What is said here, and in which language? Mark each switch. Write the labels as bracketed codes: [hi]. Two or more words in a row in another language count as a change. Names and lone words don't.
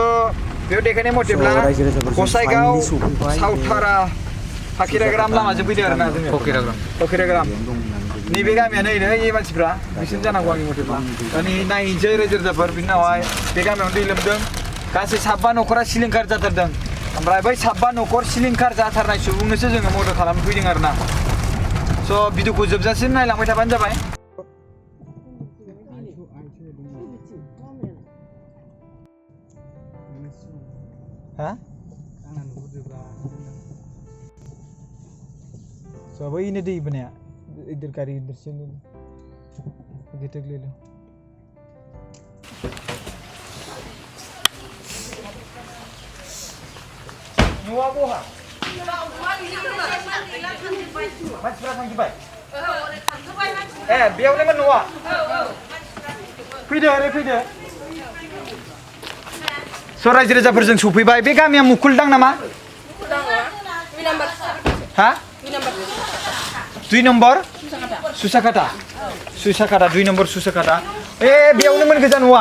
[brx] बेयाव देखायनाय मथेब्ला गसाइगाव सावथारा फाकिराग्राम लामाजों फैदों आरोना जोङो फाकिराग्राम नैबे गामियानो नै मानसिफ्रा बिसोरनो जानांगौ आंनि मथेब्ला दानि नायनोसै रायजो राजाफोर बिनि उनावहाय बे गामियावनो दै लोमदों गासै 7 न'खरा सिलिंखार जाथारदों ओमफ्राय बै 7 न'खर सिलिंखार जाथारनाय सुबुंनोसो जोङो मदद खालामनो फैदों आरोना स' भिडिअखौ जोबजासिम नायलांबाय थाबानो जाबाय हा स' बैनो दै बोनाया [hi] इधर गाड़ी इधर से ले लो इधर तक ले लो [brx] न'आ बहा मानसिफ्रा थांजोब्बाय ए बेयावनोमोन न'आ फैदो ओरै फैदो स' रायजो राजाफोरजों सफैबाय बे गामिया मुकुलदां नामा हा 2 नम्बर सुसाकाटा 2 नम्बर सुसाकाटा ए बेयावनोमोन गोजा न'आ